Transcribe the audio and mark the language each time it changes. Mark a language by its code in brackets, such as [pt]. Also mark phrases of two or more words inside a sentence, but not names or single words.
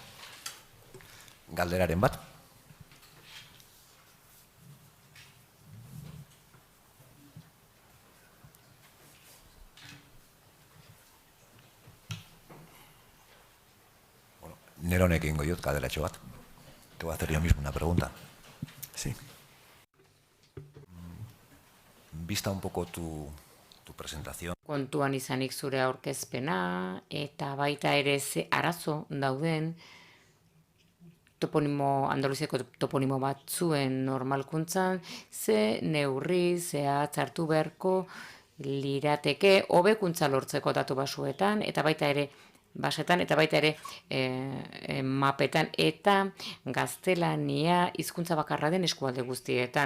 [eu] Galderaren bat? Neronek egingo diot galderatxo bat. [es] Te voy a hacer yo mismo una pregunta. Sí. Vista un poco tu presentación. [eu] Kontuan izanik zure aurkezpena eta baita ere ze arazo dauden Andaluziako toponimo batzuen normalkuntzan, ze neurri, zehatz hartu beharko lirateke hobekuntza lortzeko datu basuetan, eta baita ere basetan, eta baita ere mapetan, eta gaztelania hizkuntza bakarra den eskualde guztietan.